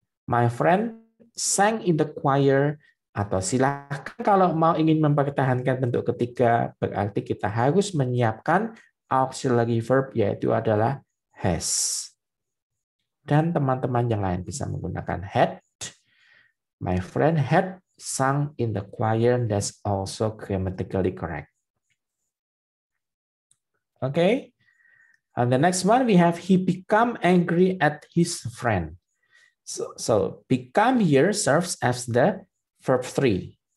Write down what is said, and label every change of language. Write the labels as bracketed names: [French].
[English] My friend sang in the choir. [Indonesian] Atau silakan kalau mau ingin mempertahankan bentuk ketiga, berarti kita harus menyiapkan auxiliary verb, yaitu adalah has. Dan teman-teman yang lain bisa menggunakan had. [English] My friend had sung in the choir. That's also grammatically correct. Okay. And the next one, we have he become angry at his friend. So become here serves as the verb 3.